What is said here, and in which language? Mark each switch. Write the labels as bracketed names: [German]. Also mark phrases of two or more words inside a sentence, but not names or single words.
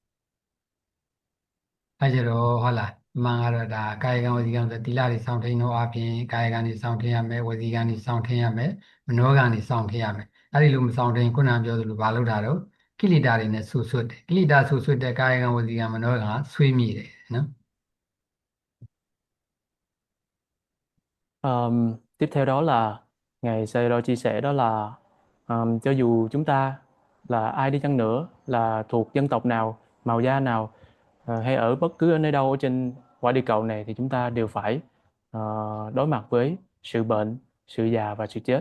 [Burmese] အဲကြတော့ဟုတ်လားမှန်ကတော့ဒါကာယကံဝစီကံဆိုတိလတွေစောင့်ထိန်တော့အပြင်ကာယကံတွေစောင့်ထိန်ရမယ်ဝစီကံတွေစောင့်ထိန်ရမယ်မနောကံတွေစောင့်ထိန်ရမယ်အဲဒီလိုမစောင့်ထိန်ခုနကပြောသလိုဘာလုပ်တာတော့ကိလေသာတွေနဲ့ဆူဆွတ်တယ်ကိလေသာဆူဆွတ်တဲ့ကာယကံဝစီကံမနောကံဆွေးမြေ့တယ်နော် [Vietnamese] Tiếp theo đó là Ngài Sayadaw chia sẻ đó là cho dù chúng ta là ai đi chăng nữa, là thuộc dân tộc nào, màu da nào, hay ở bất cứ ở nơi đâu ở trên quả địa cầu này thì chúng ta đều phải đối mặt với sự bệnh, sự già và sự chết.